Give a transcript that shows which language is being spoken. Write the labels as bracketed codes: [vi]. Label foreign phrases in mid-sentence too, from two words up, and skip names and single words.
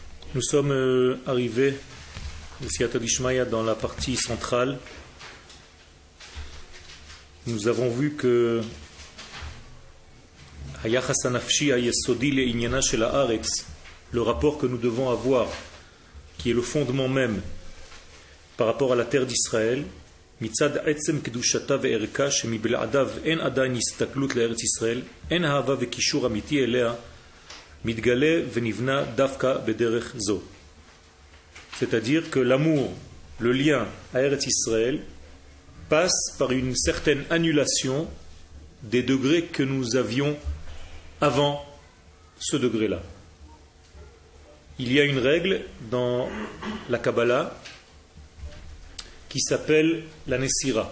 [fr] Nous sommes arrivés, le [arc] סייעתא דשמיא, [fr] dans la partie centrale. Nous avons vu que le rapport que nous devons avoir, qui est le fondement même par rapport à la terre d'Israël, [he] מצד עצם קדושתה וערכה שמבלעדיו אין עדיין הסתכלות לארץ ישראל, אין אהבה וקישור אמיתי אליה, מתגלה ונבנה דווקא בדרך זו. [fr] C'est-à-dire que l'amour, le lien à [he] ארץ ישראל, [fr] passe par une certaine annulation des degrés que nous avions avant ce degré-là. Il y a une règle dans la Kabbalah qui s'appelle la Nessira.